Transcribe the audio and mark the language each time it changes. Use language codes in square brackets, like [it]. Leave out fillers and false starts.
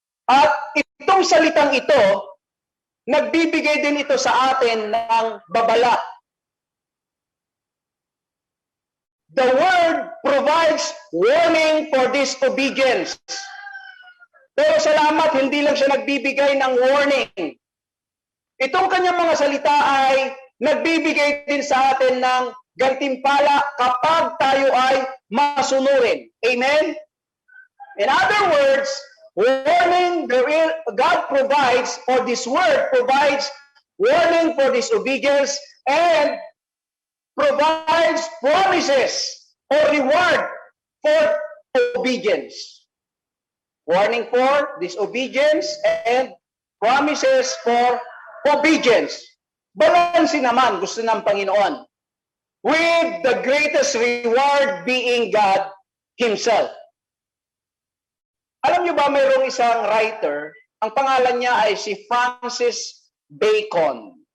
[tl] At itong salitang ito, nagbibigay din ito sa atin ng babala. [en] The word provides warning for disobedience. [tl] Pero salamat, hindi lang siya nagbibigay ng warning. Itong kanyang mga salita ay nagbibigay din sa atin ng gantimpala kapag tayo ay masunurin. Amen? [en] In other words, warning, God provides, or this word provides warning for disobedience and provides promises or reward for obedience. Warning for disobedience and promises for obedience. [tl] Balansin naman gusto ng Panginoon, [en] with the greatest reward being God Himself. [tl] Alam niyo ba, mayroong isang writer, ang pangalan niya ay si Francis Bacon.